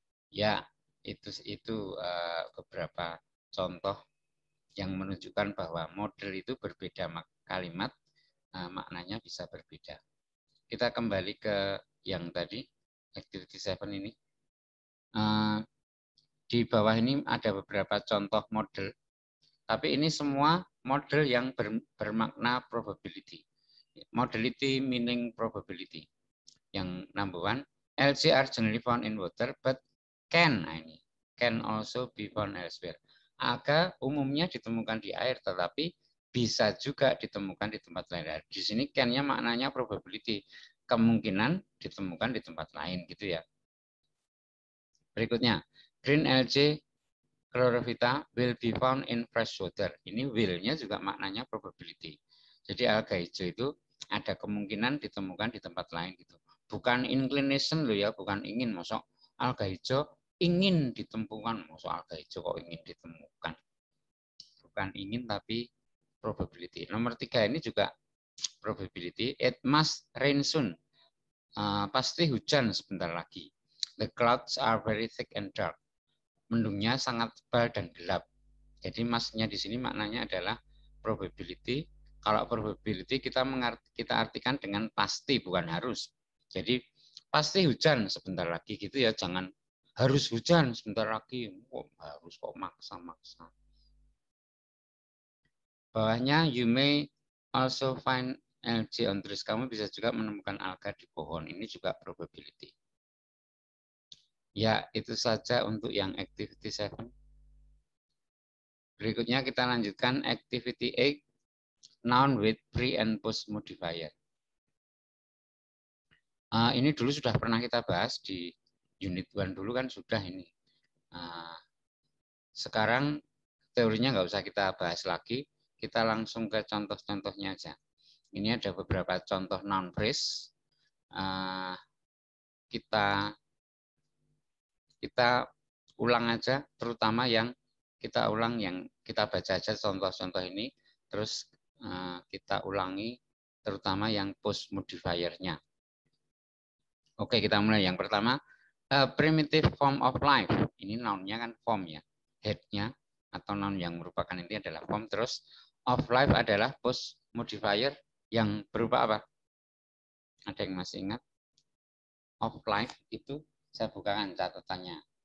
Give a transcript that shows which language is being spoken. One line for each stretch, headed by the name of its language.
Indonesian: Ya, itu beberapa contoh yang menunjukkan bahwa model itu berbeda kalimat, maknanya bisa berbeda. Kita kembali ke yang tadi, activity 7 ini. Di bawah ini ada beberapa contoh model, tapi ini semua model yang bermakna probability.
English: Modality meaning probability.
Indonesian: Yang
English: number one, LCR generally found in water, but can,
Indonesian: nah ini
English: can also be found elsewhere.
Indonesian: Alga umumnya ditemukan di air, tetapi bisa juga ditemukan di tempat lain. Di sini can-nya maknanya probability, kemungkinan ditemukan di tempat lain gitu ya. Berikutnya,
English: green algae chlorophyta will be found in fresh water.
Indonesian: Ini will-nya juga maknanya probability. Jadi alga hijau itu ada kemungkinan ditemukan di tempat lain gitu. Bukan inclination loh ya, bukan ingin. Masuk alga hijau ingin ditemukan, masuk alga hijau kok ingin ditemukan. Bukan ingin tapi probability. Nomor 3 ini juga probability.
English: It must rain soon.
Indonesian: Pasti hujan sebentar lagi.
English: The clouds are very thick and dark.
Indonesian: Mendungnya sangat tebal dan gelap. Jadi masnya di sini maknanya adalah probability. Kalau probability kita artikan dengan pasti, bukan harus. Jadi pasti hujan sebentar lagi gitu ya, jangan harus hujan sebentar lagi. Oh, harus kok maksa-maksa. Bawahnya
English: you may also find algae on trees.
Indonesian: Kamu bisa juga menemukan alga di pohon. Ini juga probability. Ya, itu saja untuk yang activity 7. Berikutnya kita lanjutkan activity 8,
English: noun with pre and post modifier.
Indonesian: Ini dulu sudah pernah kita bahas di unit 1 dulu kan sudah ini. Sekarang teorinya nggak usah kita bahas lagi, kita langsung ke contoh-contohnya aja. Ini ada beberapa contoh noun phrase. Kita ulang aja, terutama yang kita ulang yang kita baca aja contoh-contoh ini, terus kita ulangi terutama yang post modifier-nya. Oke, kita mulai. Yang pertama,
English: primitive form of life.
Indonesian: Ini noun-nya kan form ya. Head-nya atau noun yang merupakan inti adalah form. Terus of life adalah post modifier yang berupa apa? Ada yang masih ingat? Of life itu saya bukakan catatannya.